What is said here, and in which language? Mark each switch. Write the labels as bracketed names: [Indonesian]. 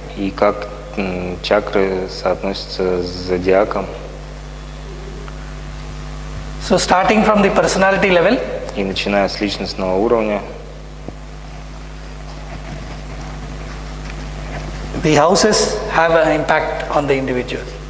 [Russian] И как чакры соотносятся с зодиаком. [English] so starting from the personality level, [Russian] И начиная с личностного уровня, [English] the houses have an impact on the individual.